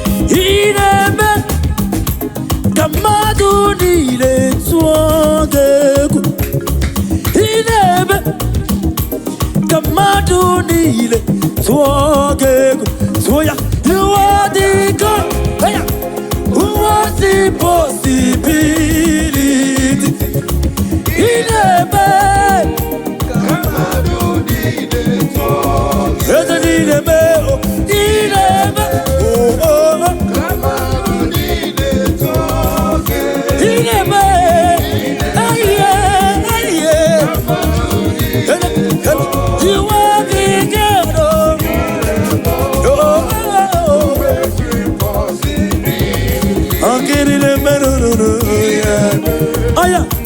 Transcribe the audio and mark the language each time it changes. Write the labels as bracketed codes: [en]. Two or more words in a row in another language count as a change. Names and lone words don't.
[ig] Ị na-eme ka mmadụ niile tụọ gị egwu. Ị na-eme ka mmadụ niile tụọ gị egwu. Tụọ ya. [en] You are the God. Hey, ya. Who was the possibility? [ig] Ị na-eme ka mmadụ niile tụọ gị egwu. Eze niile mee, oh, ị na-eme, oh, oh, oh. Ị na-eme, aye, aye. [en] You are the God, oh. Oh, oh, oh. [ig] Ọ gịnị na-eme, no, no, no, yeah. Aya.